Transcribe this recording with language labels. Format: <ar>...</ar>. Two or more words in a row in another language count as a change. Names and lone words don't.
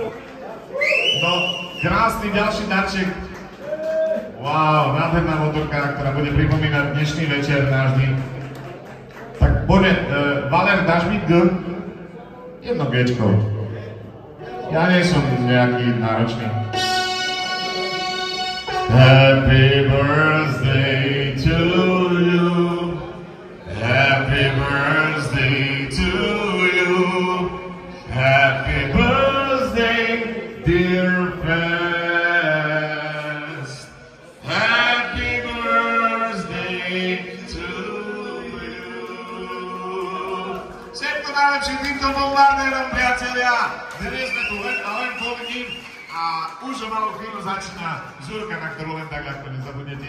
<sk>No, krásny ďalší darček. Wow, nádherná motorka, ktorá bude pripomínať dnešný večer náš deň. Tak poďme, Valer, dáš mi G? Jedno Gčko. Ja nie som nejaký náročný.</sk> <en>Happy birthday to you. Happy birthday to you. Happy birthday, dear friend.</en> <sk>Najlepším týmto bombardérom, priatelia. Dnes sme tu len a len kvôli ním a už o malú chvíľu začína žúrka, na ktorú len tak ľahko nezabudnete.</sk>